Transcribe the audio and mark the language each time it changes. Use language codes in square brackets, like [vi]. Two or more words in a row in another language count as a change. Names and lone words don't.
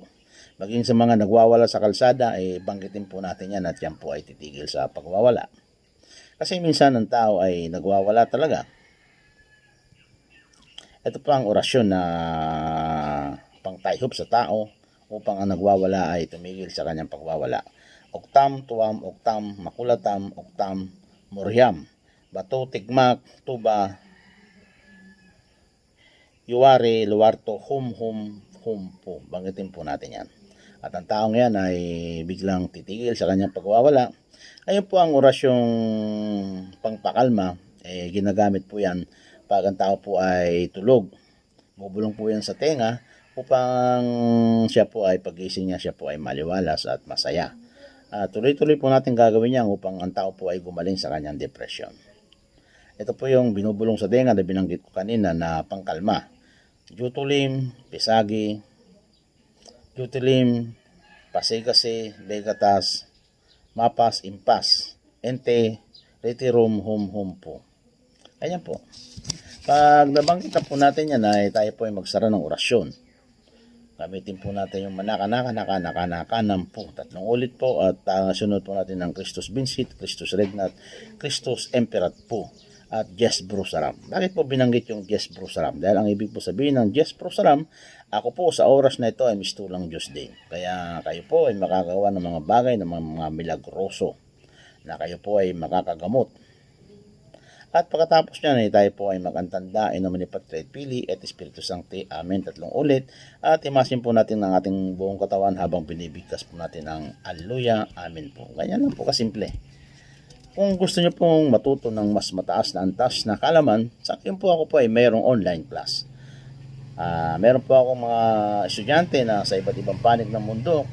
[tl] Maging sa mga nagwawala sa kalsada, ay banggitin po natin yan at yan po ay titigil sa pagwawala. Kasi minsan ang tao ay nagwawala talaga. Ito pa ang orasyon na pangtayhop sa tao upang ang nagwawala ay tumigil sa kanyang pagwawala. Oktam, tuwam, oktam, makulatam, oktam, muriam. Bato, tigmak, tuba, yuwari, luwarto, hum po. Banggitin po natin yan. At ang taong yan ay biglang titigil sa kanyang pagwawala. Ayun po ang orasyong pangpakalma. Ginagamit po yan pag ang tao po ay tulog. Bubulong po yan sa tenga upang siya po ay pagising niya, siya po ay maliwalas at masaya. Tuloy-tuloy po natin gagawin yan upang ang tao po ay gumaling sa kanyang depression. Ito po yung binubulong sa tenga na binanggit ko kanina na pangkalma. Jutulim, pisagi, jutulim, pasigase, begatas, mapas, impas, ente, retirum, hum po. Ayan po. Pag nabanggit na po natin yan ay tayo po ay magsara ng orasyon. Gamitin po natin yung manaka-naka-naka-naka-naka-nam po. 3 ulit po at sunod po natin ng [la] Christus Vincit, Christus Regnat, Christus Emperat [tl] po at Jes Brusaram. Bakit po binanggit yung Jes Brusaram? Dahil ang ibig po sabihin ng Jes Brusaram, ako po sa oras na ito ay mistulang Diyos din. Kaya kayo po ay makagawa ng mga bagay ng mga milagroso na kayo po ay makakagamot. At pagkatapos niyan ay tayo po ay magantanda [la] in nomine Patri et Filii et Spiritus Sancti. [tl] Amen. 3 ulit. At imasin po natin ang ating buong katawan habang binibigkas po natin ang Alleluia. Amen po. Ganyan lang po kasimple. Kung gusto niyo pong matuto ng mas mataas na antas na kaalaman, sa akin po ako po ay mayroong [en] online class. [tl] Meron po akong mga estudyante na sa iba't ibang panig ng mundo.